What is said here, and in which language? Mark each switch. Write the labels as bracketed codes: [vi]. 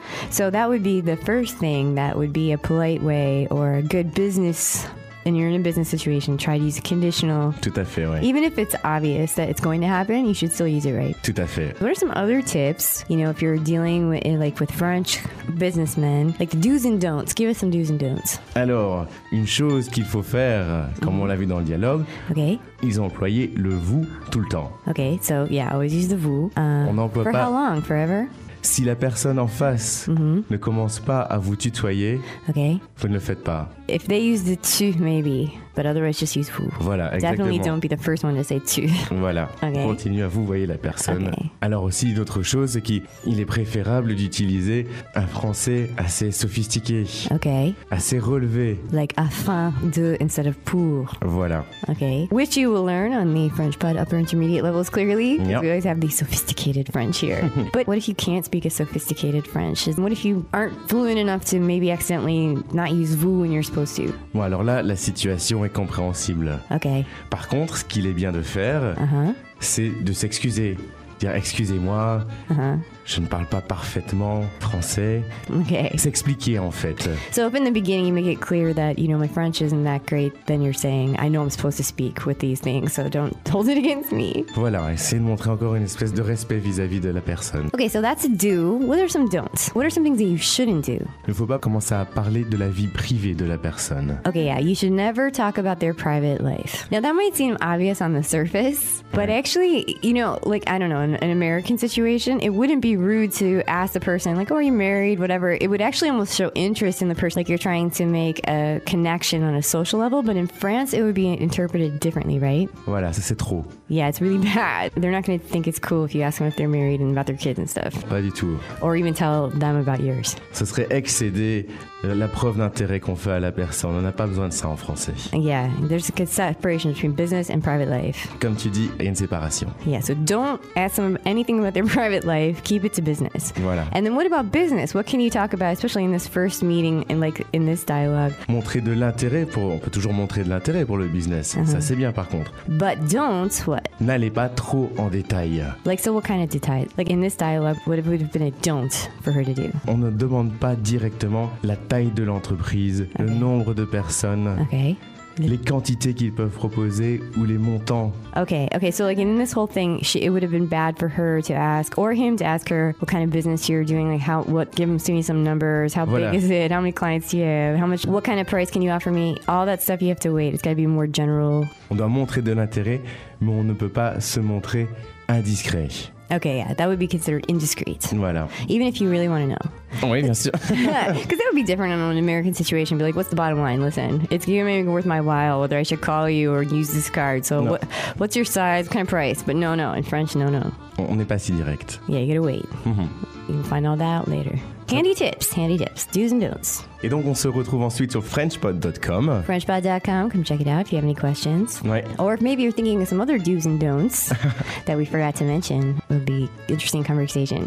[en] So that would be the first thing that would be a polite way or a good business. And you're in a business situation, try to use a conditional. [fr] Tout à fait, oui. [en] Even if it's obvious that it's going to happen, you should still use it, right? [fr] Tout à fait. [en] What are some other tips, you know, if you're dealing with, like, with French businessmen? Like the do's and don'ts. Give us some do's and don'ts. [fr] Alors, une chose qu'il faut faire, comme on l'a vu dans le dialogue, [en] okay. [fr] Ils ont employé le vous tout le temps. [en] Okay, so yeah, always use the vous. [fr] On n'emploie pas... [en] For how long? Forever? [fr] Si la personne en face ne commence pas à vous tutoyer, vous ne le faites pas. [en] If they use the tu, maybe, but otherwise just use vous. [fr] Voilà, exactement. [en] Definitely don't be the first one to say tu. [fr] Voilà, continue à vous voyer la personne. Okay. Alors aussi, une autre chose, c'est qu'il est préférable d'utiliser un français assez sophistiqué, assez relevé. [en] Like afin de instead of pour. [fr] Voilà. [en] Okay, which you will learn on the French pod upper intermediate levels clearly, because we always have the sophisticated French here. But what if you can't speak a sophisticated French? What if you aren't fluent enough to maybe accidentally not use vous when you're supposed to? [fr] Bon, alors là, la situation est compréhensible. [en] Okay. [fr] Par contre, ce qu'il est bien de faire, c'est de s'excuser. Dire excusez-moi, je ne parle pas parfaitement français. [en] Okay. [fr] S'expliquer en fait. [en] So if in the beginning you make it clear that you know my French isn't that great, then you're saying I know I'm supposed to speak with these things, so don't hold it against me. [fr] Voilà, essayer de montrer encore une espèce de respect vis-à-vis de la personne. [en] Okay, so that's a do. What are some don'ts? What are some things that you shouldn't do? [fr] Il ne faut pas commencer à parler de la vie privée de la personne. [en] Okay, yeah, you should never talk about their private life. Now that might seem obvious on the surface, but actually, you know, like I don't know, in an American situation, it wouldn't be rude to ask the person, like, oh, are you married, whatever. It would actually almost show interest in the person, like you're trying to make a connection on a social level. But in France, it would be interpreted differently, right? [fr] Voilà, ça c'est trop. [en] Yeah, it's really bad. They're not going to think it's cool if you ask them if they're married and about their kids and stuff. [fr] Pas du tout. [en] Or even tell them about yours. [fr] Ça serait excédé la preuve d'intérêt qu'on fait à la personne. On n'a pas besoin de ça en français. [en] Yeah, there's a good separation between business and private life. [fr] Comme tu dis, il y a une séparation. [en] Yeah, so don't ask them anything about their private life. Keep it to business. [fr] Voilà. [en] And then what about business? What can you talk about, especially in this first meeting and like in this dialogue? [fr] Montrer de l'intérêt pour... On peut toujours montrer de l'intérêt pour le business. Ça, c'est bien par contre. [en] But don't... What? [fr] N'allez pas trop en détail. [en] Like, so what kind of detail? Like, in this dialogue, what would have been a don't for her to do? [fr] On ne demande pas directement la taille de l'entreprise, le nombre de personnes. [en] Okay. [fr] Les quantités qu'ils peuvent proposer ou les montants. [en] Okay, so like in this whole thing, it would have been bad for her to ask or him to ask her what kind of business you're doing, like how, what, give him, send me some numbers, how big is it, how many clients do you have, how much, what kind of price can you offer me, all that stuff you have to wait, it's got to be more general. [fr] On doit montrer de l'intérêt, mais on ne peut pas se montrer indiscret. [en] Okay, yeah, that would be considered indiscreet. [fr] Voilà. [en] Even if you really want to know. [fr] Oui, bien sûr. [en] Because that would be different in an American situation. Be like, what's the bottom line? Listen, it's going to be worth my while whether I should call you or use this card. So what's your size, kind of price? But no, in French, no. [fr] On n'est pas si direct. [en] Yeah, you gotta wait. You can find all that out later. Handy tips, do's and don'ts. [fr] Et donc on se retrouve ensuite sur Frenchpod.com. [en] Frenchpod.com, come check it out if you have any questions. [fr] Ouais. [en] Or if maybe you're thinking of some other do's and don'ts that we forgot to mention, it would be interesting conversation.